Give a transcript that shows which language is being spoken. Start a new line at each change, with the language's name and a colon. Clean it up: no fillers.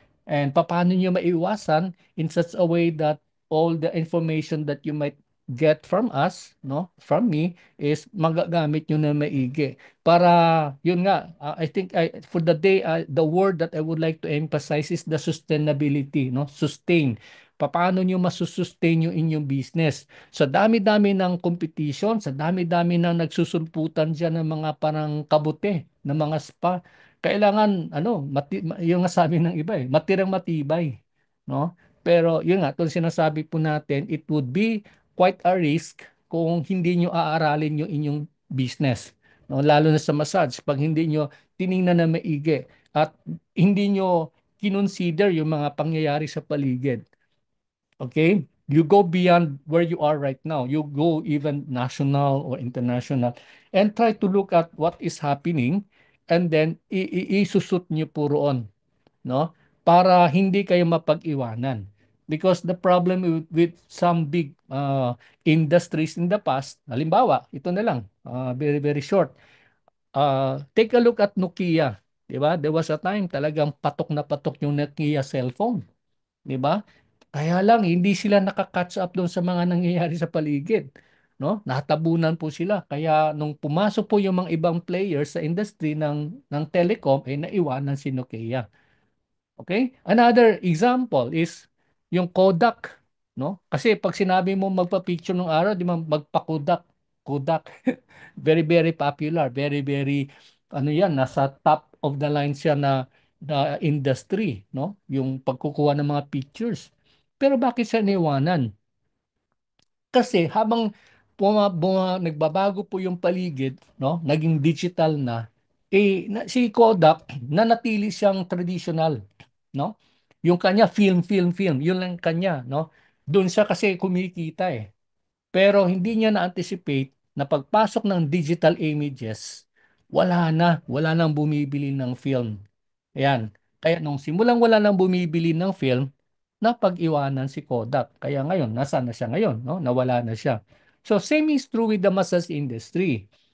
English: And
Filipino: paano niyo maiwasan
English: in such a way that all the information that you might get from us, no, from me is
Filipino: magagamit niyo na maigi para yun nga
English: I think for the day the word that I would like to emphasize is the sustainability, no, sustain.
Filipino: Paano nyo masusustain yung inyong business sa dami-dami ng competition, sa dami-dami ng nagsusulputan diyan ng mga parang kabute ng mga spa. Kailangan yung nga sabi ng iba matirang matibay, no? Pero yun nga, itong sinasabi po natin,
English: it would be quite a risk
Filipino: kung hindi nyo aaralin yung inyong business, no? Lalo na sa massage, pag hindi nyo tiningnan na maigi at hindi nyo kinonsider yung mga pangyayari sa paligid.
English: Okay? You go beyond where you are right now. You go even national or international and try to look at what is happening and then
Filipino: isusut nyo po roon,
English: no?
Filipino: Para hindi kayo mapag-iwanan.
English: Because the problem with some big industries in the past,
Filipino: halimbawa, ito na lang,
English: very very short. Take a look at Nokia, 'di ba? There was a time
Filipino: talagang patok na patok yung
English: Nokia cellphone,
Filipino: 'di ba? Kaya lang hindi sila nakaka-catch up doon sa mga nangyayari sa paligid, no? Natabunan po sila. Kaya nung pumasok po yung mga ibang players sa industry ng telecom, naiwanan si Nokia. Okay?
English: Another example is yung Kodak, no?
Filipino: Kasi pag sinabi mo magpa-picture ng araw, di ba magpa-Kodak, Kodak.
English: Very very popular, very very
Filipino: ano 'yan, nasa
English: top of the line
Filipino: siya na
English: industry, no?
Filipino: Yung pagkukuha ng mga pictures. Pero bakit siya niwanan? Kasi habang nagbabago po yung paligid, no, naging digital na, si Kodak nanatili siyang traditional, no? Yung kanya film, yun lang kanya, no? Doon siya kasi kumikita pero hindi niya na-anticipate na pagpasok ng digital images, wala nang bumibili ng film. Ayan. Kaya nung simulang wala nang bumibili ng film, napag-iwanan si Kodak. Kaya ngayon, nasaan na siya ngayon? No? Nawala na siya.
English: So same is true with the massage industry.